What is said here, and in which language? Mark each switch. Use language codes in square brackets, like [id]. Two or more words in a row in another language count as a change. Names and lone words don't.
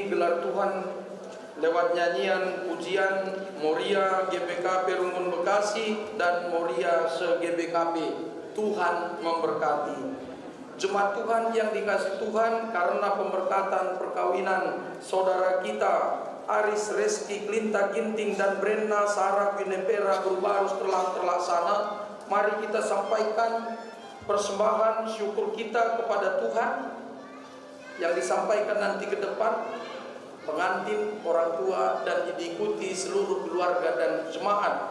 [id] biar Tuhan lewat nyanyian pujian Moria GBKP Rungun Bekasi dan Moria se-GBKP, Tuhan memberkati. Jemaat Tuhan yang dikasihi Tuhan, karena pemberkatan perkawinan saudara kita Aris Reski Klinta Ginting dan Brenna Sarah Winepera Berbarus telah terlaksana, mari kita sampaikan persembahan syukur kita kepada Tuhan yang disampaikan nanti ke depan pengantin, orang tua, dan diikuti seluruh keluarga dan jemaat.